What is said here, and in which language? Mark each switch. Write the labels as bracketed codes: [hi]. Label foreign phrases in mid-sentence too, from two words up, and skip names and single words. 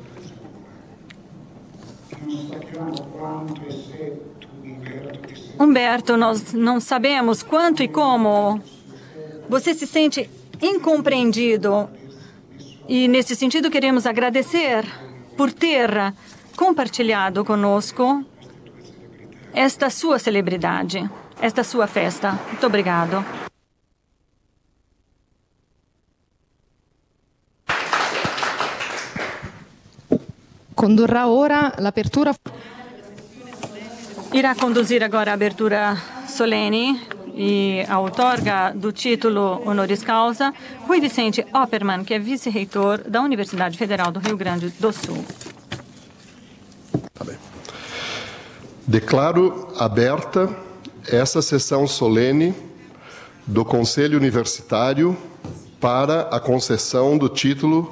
[pt] Humberto, nós não sabemos quanto e como você se sente incompreendido. E, nesse sentido, queremos agradecer por ter compartilhado conosco esta sua celebridade, esta sua festa. Muito obrigado. [it] Condurrà ora l'apertura. [pt] Irá conduzir agora a abertura solene e a outorga do título [la] honoris causa [pt] Rui Vicente Oppermann, que é vice-reitor da Universidade Federal do Rio Grande do Sul. Tá bem. Declaro aberta essa sessão solene do Conselho Universitário para a concessão do título